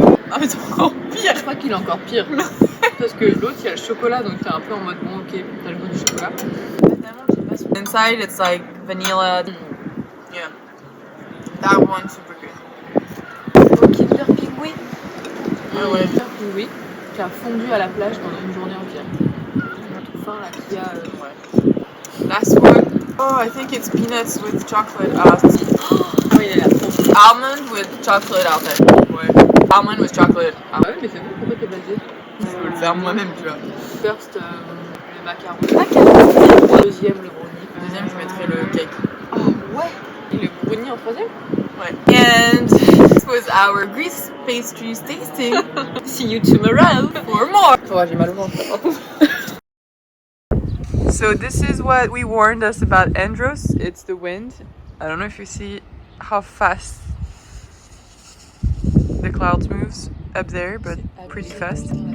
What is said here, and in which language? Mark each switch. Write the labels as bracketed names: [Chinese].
[French] Ah mais c'est encore pire. Je crois qu'il est encore pire. Parce que l'autre, il y a le chocolat, donc t'es un peu en mode bon, ok, t'as le goût du chocolat. [English] Inside it's like vanilla. Yeah. That one's super good. [French] Au Kinder Pingui. Ah ouais. Kinder Pingui, qui a fondu à la plage pendant une journée entière. On a tout faim là, qui a. [English] Ouais. Last one. Oh, I think it's peanuts with chocolate. [French] Ah oui, il est là. [English] Almond with chocolate out there. Ouais. Almond with chocolate. [French] Ah ouais, mais c'est bon, pourquoi t'es basé? Je peux le faire moi-même, tu vois. First, le macaron. Le deuxième, le brownie. Le deuxième, je mettrais le cake. Ah ouais. Et le brownie en troisième? Ouais. [English] And this was our Greece pastries tasting. See you tomorrow For more. [French] Oh, j'ai mal au ventre. [English] So this is what we warned us about Andros. It's the wind. I don't know if you see how fast the clouds moves up there, but pretty fast.